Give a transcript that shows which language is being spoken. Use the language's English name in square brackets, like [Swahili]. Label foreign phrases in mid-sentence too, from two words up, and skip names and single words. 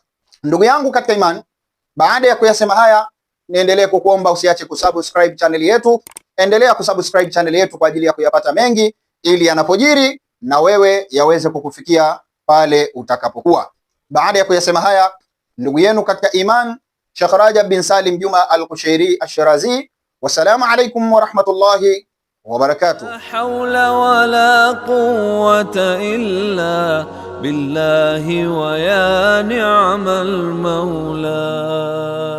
[Swahili] Ndugu yangu katika imani, baada ya kuyasema haya, niendelee kukuomba usiache kusubscribe channel yetu. Endelea kusubscribe channel yetu kwa ajili ya kuyapata mengi, ili yanapojiri na wewe yaweze kukufikia pale utakapokuwa. Baada ya kuyasema haya, ndugu yenu katika iman, Sheikh Rajab bin Salim Juma Al-Kushairi Ash-Shirazi. [Arabic] والسلام عليكم ورحمة الله وبركاته. لا حول ولا قوة إلا بالله ويا نعم المولى.